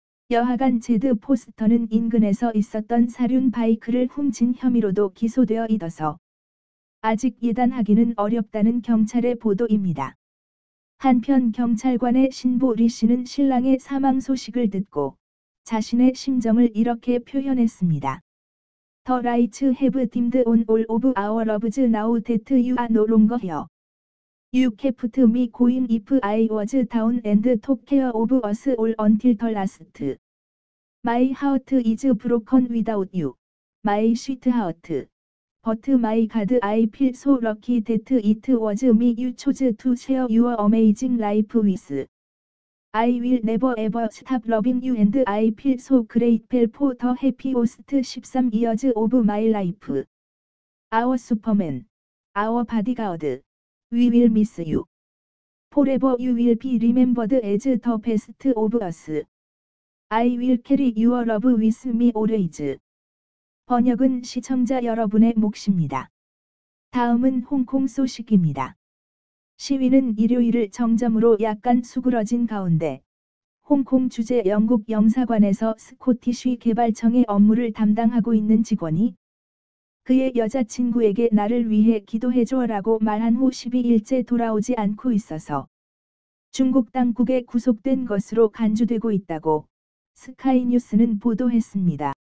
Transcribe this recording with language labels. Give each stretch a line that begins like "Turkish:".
Korean: 여하간 제드 포스터는 인근에서 있었던 사륜 바이크를 훔친 혐의로도 기소되어 있어서 아직 예단하기는 어렵다는 경찰의 보도입니다. 한편 경찰관의 신부 리 씨는 신랑의 사망 소식을 듣고 자신의 심정을 이렇게 표현했습니다.
English: The lights have dimmed on all of our loves now that you are no longer here. You kept me going if I was down and took care of us all until the last. My heart is broken without you. My sweetheart. But my God, I feel so lucky that it was me you chose to share your amazing life with. I will never ever stop loving you and I feel so grateful for the happiest 13 years of my life. Our Superman. Our bodyguard. We will miss you. Forever you will be remembered as the best of us. I will carry your love with me always.
Korean: 번역은 시청자 여러분의 몫입니다. 다음은 홍콩 소식입니다. 시위는 일요일을 정점으로 약간 수그러진 가운데 홍콩 주재 영국 영사관에서 스코티쉬 개발청의 업무를 담당하고 있는 직원이 그의 여자친구에게 나를 위해 기도해줘라고 말한 후 12일째 돌아오지 않고 있어서 중국 당국에 구속된 것으로 간주되고 있다고 스카이뉴스는 보도했습니다.